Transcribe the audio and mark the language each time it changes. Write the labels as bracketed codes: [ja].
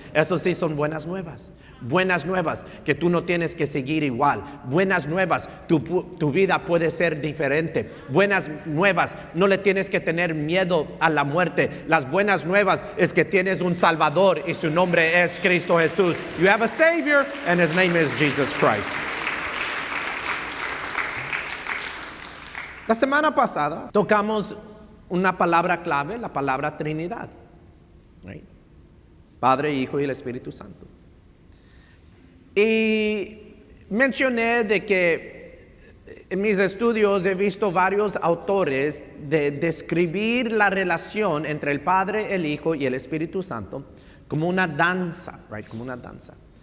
[es] Eso sí son buenas nuevas. Buenas nuevas, que tú no tienes que seguir igual. Buenas nuevas, tu vida puede ser diferente. Buenas nuevas, no le tienes que tener miedo a la muerte. Las buenas nuevas es que tienes un Salvador y su nombre es Cristo Jesús. [en] You have a Savior and His name is Jesus Christ. [es] La semana pasada tocamos una palabra clave, la palabra Trinidad. Right? Padre, Hijo y el Espíritu Santo. Y mencioné de que en mis estudios he visto varios autores de describir la relación entre el Padre, el Hijo y el Espíritu Santo como una danza, right? Como una danza.